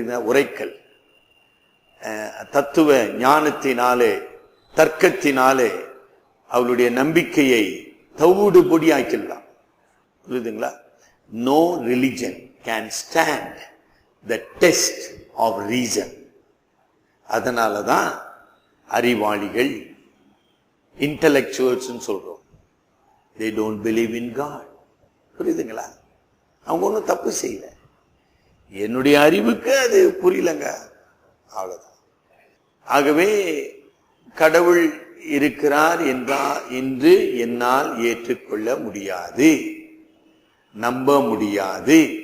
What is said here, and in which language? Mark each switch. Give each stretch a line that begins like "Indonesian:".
Tamil: உரைக்கல் தத்துவ ஞானத்தினாலே, தர்க்கத்தினாலே அவளுடைய நம்பிக்கையை தவிடு பொடி ஆக்கிடலாம். புரியுதுங்களா?
English: No religion can stand the test of reason.
Tamil: அதனாலதான் அறிவாளிகள், இன்டலெக்சுவல்ஸ் சொல்றோம்,
English: they don't believe in God.
Tamil: புரியுதுங்களா? அவங்க ஒன்றும் தப்பு செய்யல, என்னுடைய அறிவுக்கு அது புரியலங்க, அவ்வளவுதான். ஆகவே கடவுள் இருக்கிறார் என்று என்னால் ஏற்றுக்கொள்ள முடியாது, நம்ப முடியாது.